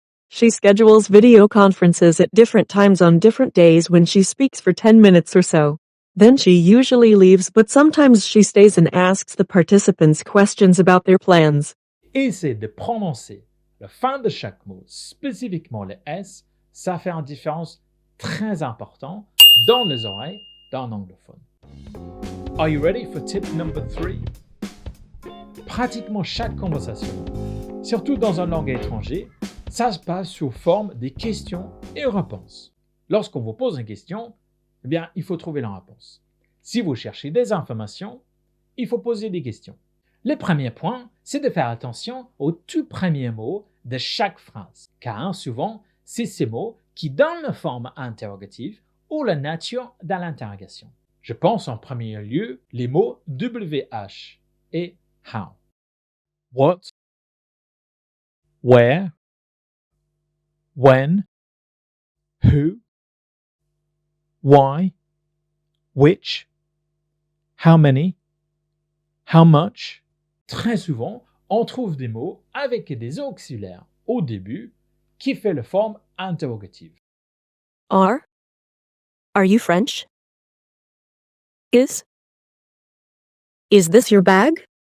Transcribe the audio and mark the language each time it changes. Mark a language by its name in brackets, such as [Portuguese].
[English] She schedules video conferences at different times on different days when she speaks for 10 minutes or so. Then she usually leaves, but sometimes she stays and asks the participants questions about their plans. [French] Essayez de prononcer la fin de chaque mot, spécifiquement le S, ça fait une différence très importante dans les oreilles d'un anglophone. [English] Are you ready for tip number 3? [French] Pratiquement chaque conversation, surtout dans une langue étrangère, ça se passe sous forme de questions et réponses. Lorsqu'on vous pose une question, eh bien, il faut trouver la réponse. Si vous cherchez des informations, il faut poser des questions. Le premier point, c'est de faire attention aux tout premiers mots de chaque phrase, car souvent, c'est ces mots qui donnent la forme interrogative ou la nature de l'interrogation. Je pense en premier lieu les mots WH et how. [English] What, where, when, who, why, which, how many, how much. [French] Très souvent, on trouve des mots avec des auxiliaires au début qui fait la forme interrogative. [English] Are you French? Is this your bag?